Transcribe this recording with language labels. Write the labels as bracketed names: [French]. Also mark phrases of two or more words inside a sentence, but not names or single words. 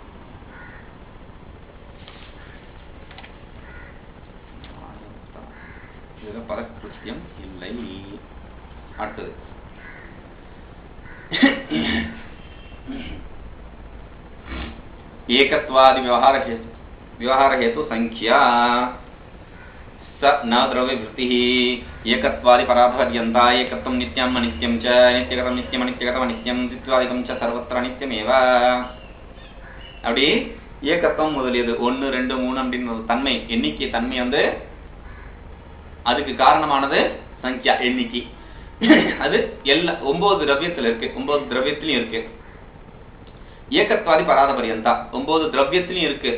[Tamil] இதுல பரகிருத்தியம் இல்லை. [Sanskrit] அடுத்தது एकत्वादि व्यवहार हेतु संख्या स न द्रव्य वृत्ति एकत्वादि पराभर्यन्ता एकत्वं नित्यम् अनित्यं च नित्यगतं नित्यम् अनित्यगतं अनित्यं द्वित्वादिकं च सर्वत्र अनित्यमेव. [Tamil] அப்படி ஏகத்துவம் முதலியது 1 2 3 அப்படின்ற தன்மை எண்ணிக்கை தன்மை வந்து அதுக்கு காரணமானது சங்கியா எண்ணிக்கை. அது எல்லா 9 திரவியத்துல இருக்கு, 9 திரவியத்திலயும் இருக்கு. [Sanskrit] एकत्वादि परार्ध पर्यन्ता [Tamil] 9 திரவியத்திலயும் இருக்கு.